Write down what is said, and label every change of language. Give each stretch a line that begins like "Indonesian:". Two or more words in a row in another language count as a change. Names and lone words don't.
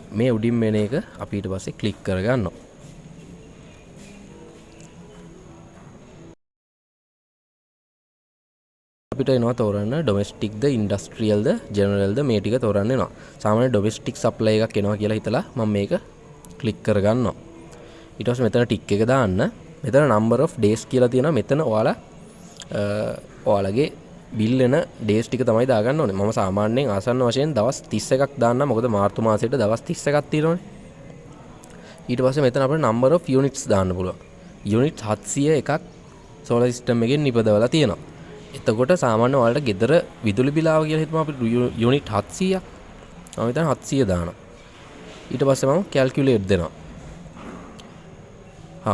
Sinhala: මේ උඩින් මෙන එක අපි ඊට පස්සේ ක්ලික් කරගන්නවා. අපිට එනවා තෝරන්න ඩොමෙස්ටික්ද ඉන්ඩස්ට්‍රියල්ද ජෙනරල්ද මේ ටික තෝරන්න එනවා. සාමාන්‍ය
English: domestic supply
Sinhala: එකක් එනවා කියලා හිතලා මම මේක ක්ලික් කරගන්නවා. ඊට පස්සේ මෙතන ටික් එක දාන්න. මෙතන
English: number of days
Sinhala: කියලා තියෙනවා. මෙතන ඔයාලගේ බිල් එන days ටික තමයි දාගන්න ඕනේ. මම සාමාන්‍යයෙන් ආසන්න වශයෙන් දවස් 31ක් දාන්න. මොකද මාර්තු මාසෙට දවස් 31ක් තියෙනවනේ. ඊට පස්සේ මෙතන අපිට
English: number of units
Sinhala: දාන්න පුළුවන්. unit 701ක්
English: solar system
Sinhala: එකෙන් නිපදවලා තියෙනවා. එතකොට සාමාන්‍ය ඔයාලට ගෙදර විදුලි බිල ආව කියලා හිතමු අපිට unit 700ක්. මම හිතන 700 දානවා. ඊට පස්සේ මම calculate දෙනවා.